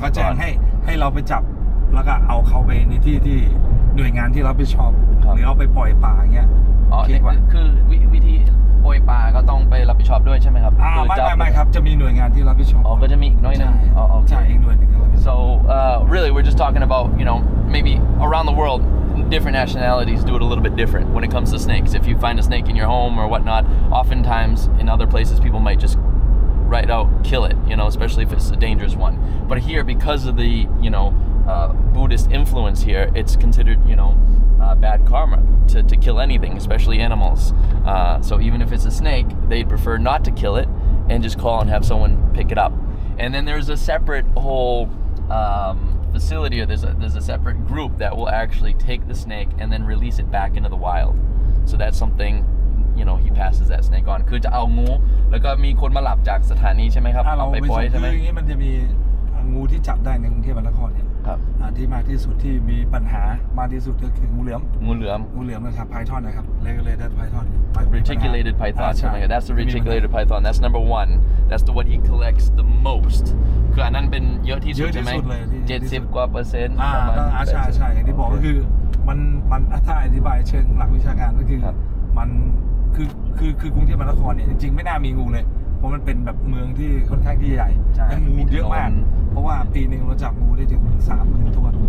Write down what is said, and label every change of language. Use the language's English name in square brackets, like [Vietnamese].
[Thai] ก็แจ้งให้เราไปจับแล้วก็เอาเขาไปในที่หน่วยงานที่รับผิดชอบหรือเอาไปปล่อยป่าอย่างเงี้ย คือวิธีปล่อยป่าก็ต้องไปรับผิดชอบด้วยใช่ไหมครับ ไม่ครับจะมี หน่วยงานที่รับผิดชอบ อ๋อก็จะมีอีกหน่วยหนึงอ๋อโอเค ใช่อีกหน่วยหนึ่งที่รับผิดชอบ [English] So really, we're just talking about, maybe around the world, different nationalities do it a little bit different when it comes to snakes. If you find a snake in your home or whatnot, oftentimes in other places, people might just right out kill it, especially if it's a dangerous one. But here, because of the, Buddhist influence here, it's considered, bad karma to kill anything, especially animals. So even if it's a snake, they'd prefer not to kill it and just call and have someone pick it up. And then there's a separate whole facility, or there's a separate group that will actually take the snake and then release it back into the wild. So that's something, he passes that snake on. [Thai] คือจะเอางูแล้วก็มีคนมาหลับจากสถานีใช่ไหมครับเอาไปปล่อยใช่ไหม คืออย่างนี้มันจะมีงูที่จับได้ในกรุงเทพมหานครเนี่ย ครับ ที่มากที่สุดที่มีปัญหามากที่สุดก็คืองูเหลือม งูเหลือม นะครับไพทอนนะครับregulated python [English] reticulated python [Thai] ใช่ไหม [English] That's the reticulated python. That's number one. That's the what he collects the most. [Thai] คืออันนั้นเป็นเยอะที่สุดใช่ไหม70 กว่าเปอร์เซ็นต์ประมาณ ใช่อย่างที่บอกก็คือมันถ้าอธิบายเชิงหลักวิชาการก็คือมันคือกรุงเทพมหานครเนี่ยจริงๆไม่น่ามีงูเลยเพราะมันเป็นแบบเมืองที่ค่อนข้างที่ใหญ่และงูเยอะมากเพราะว่าปีหนึ่งเราจับงูได้ถึง 30,000 ตัว